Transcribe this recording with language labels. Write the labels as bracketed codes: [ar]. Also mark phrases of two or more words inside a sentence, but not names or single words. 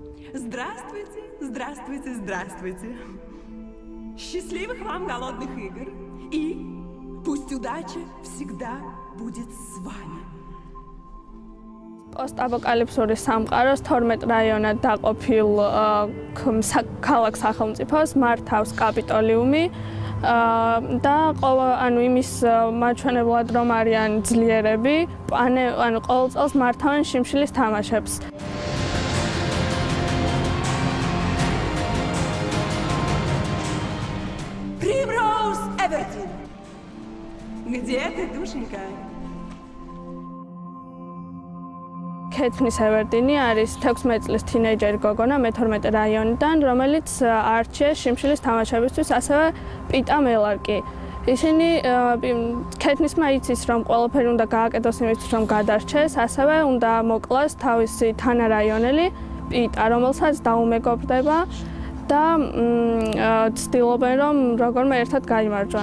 [ru] Здравствуйте, здравствуйте, здравствуйте. Счастливых вам голодных игр. И пусть удача всегда будет с вами. [ka] Post-apokalipsuri სამყაროს 12 რაიონად დაყოფილ ქალაქ სახელმწიფოს მართავს კაპიტოლიუმი და იმის მაჩვენებლად რომ არიან ძლიერები, ყოველ წელს მართავენ შიმშილის თამაშებს. Primrose Everton. [ru] Где ты, душенька? [ka] Katniss Everdeen არის 16 წლის თინეიჯერი გოგონა მე-12 რაიონიდან, რომელიც არჩიეს შიმშილის თამაშებისთვის, ასევე პიტა მელარკი. ისინი Katnissმა იცის, რომ ყველაფერი უნდა გააკეთოს იმისთვის, რომ გადარჩეს, ასევე უნდა მოკლას თავისი თანარაიონელი პიტა, რომელსაც დაუმეგობრდება და ცდილობენ, რომ როგორმე ერთად გაიმარჯვონ.